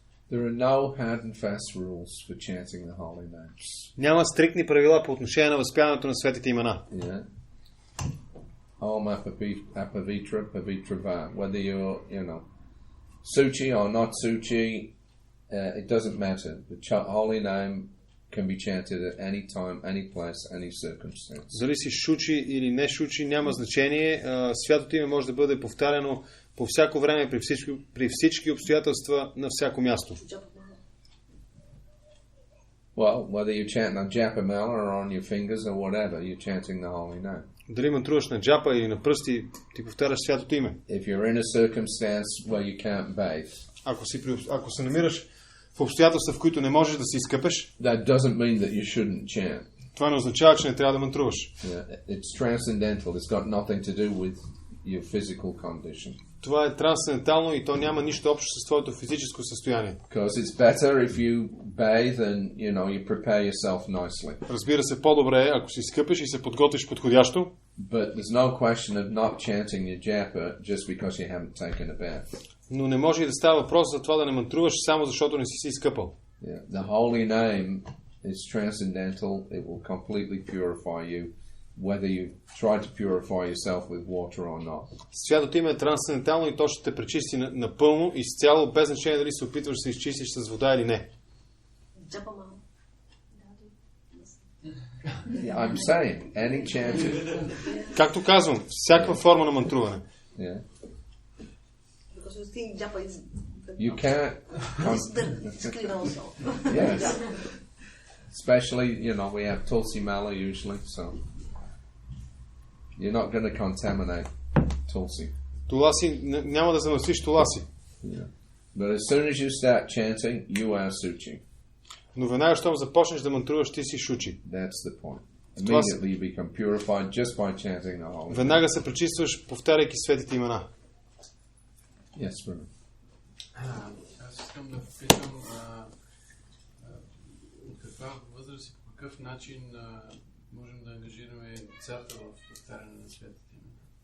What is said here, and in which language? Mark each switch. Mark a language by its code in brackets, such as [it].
[en] There are no hard and fast rules for chanting the holy names. [bg] Няма стриктни правила по отношение на възпяването на светите имена. [en] Yeah. [sa] Om apavitra pavitra va. [en] Whether you're, suchi or not suchi, it doesn't matter. The holy name can be chanted at any time, any place, any circumstance. [bg] Дали си шучи или не шучи, няма значение. Святото име може да бъде повтаряно по всяко време, при всички обстоятелства, на всяко място. [en] Well, whether you chant on Japa mala or on your fingers or whatever, you're chanting the holy name. [bg] Дали мантруваш на джапа или на пръсти, ти повтаряш святото име. [en] If you're in a circumstance where you can't bathe, [bg] ако се намираш в обстоятелства, в които не можеш да се изкъпеш, [en] that doesn't mean that you shouldn't chant. [bg] Това не означава, че не трябва да мантруваш. [en] Yeah, it's transcendental. It's got nothing to do with your physical condition. [bg] Това е трансцендентално и то няма нищо общо с твоето физическо състояние. [en] Because it's better if you bathe and you prepare yourself nicely. [bg] Разбира се, по-добре е ако се изкъпеш и се подготвиш подходящо. [en] But there's no question of not chanting your japa just because you haven't taken a bath. [bg] Но не може и да става въпрос за това да не мантруваш само защото не си се изкъпал. [en] Yeah, the holy name is transcendental. It will completely purify you, whether you try to purify yourself with water or not. [bg] Святото име е трансцендентално и то ще те пречисти напълно, изцяло, без значение дали се опитваш да се изчистиш с вода или не. [en] I'm saying, any chanting. [bg] Както казвам, всякаква форма на мантруване. [en] Yeah. Because you think Japa is You can't. it's clean also. Yes. Especially, we have Tulsi Mala usually, so you're not going to contaminate Tulsi. [bg] Туласи, няма да замърсиш туласи. [en] Yeah. But as soon as you start chanting, you are suchi. [bg] Но веднага, щом започнеш да мантруваш, ти си шучи. [en] That's the point. Immediately you become purified just by chanting the holy name. [bg] Веднага се пречистваш, повтаряйки светите имена. [en] Yes, brother. [bg] Аз искам да попитам от каква възраст и по какъв начин можем да ангажираме децата в повтаряне на светите имена.